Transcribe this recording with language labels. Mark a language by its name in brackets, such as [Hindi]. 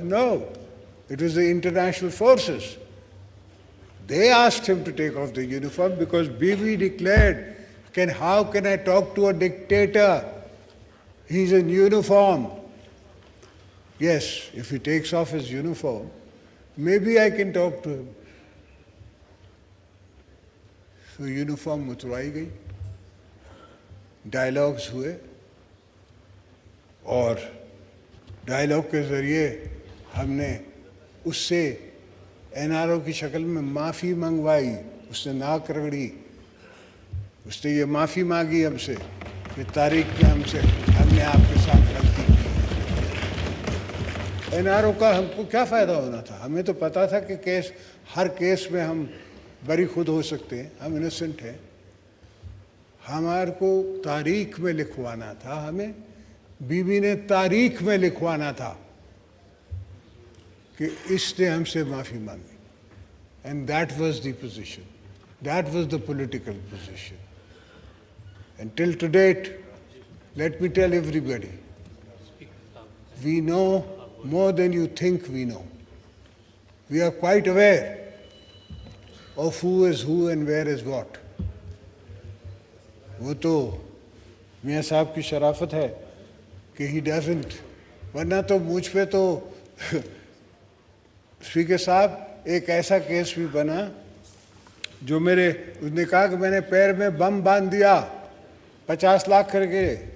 [English] No, it was the international forces. They asked him to take off the uniform because Bibi declared, how can I talk to a dictator? He's in uniform. Yes, if he takes off his uniform, maybe I can talk to him. [Hindi] So uniform उतरवाई गई, dialogues हुए और dialogue के ज़रिए हमने उससे NRO की शक्ल में माफ़ी मंगवाई. उसने नाक रगड़ी, उसने ये माफ़ी मांगी हमसे कि तारीख में हमने आपके साथ गलती की. एनआरओ का हमको क्या फ़ायदा होना था? हमें तो पता था कि हर केस में हम बरी खुद हो सकते हैं, हम इनोसेंट हैं. हमारे को तारीख में लिखवाना था, हमें बीबी ने तारीख में लिखवाना था कि इसने हमसे माफ़ी मांगी. [English] And that was the position. That was the political position. And till to date, let me tell everybody, we know more than you think we know. We are quite aware of who is who and where is what. [Hindi] वो तो मियाँ साहब की शराफत है कि [English] he doesn't, [Hindi] वरना तो मुझ पे तो स्पीकर साहब एक ऐसा केस भी बना जो मेरे, उसने कहा कि मैंने पैर में बम बांध दिया 50 लाख करके,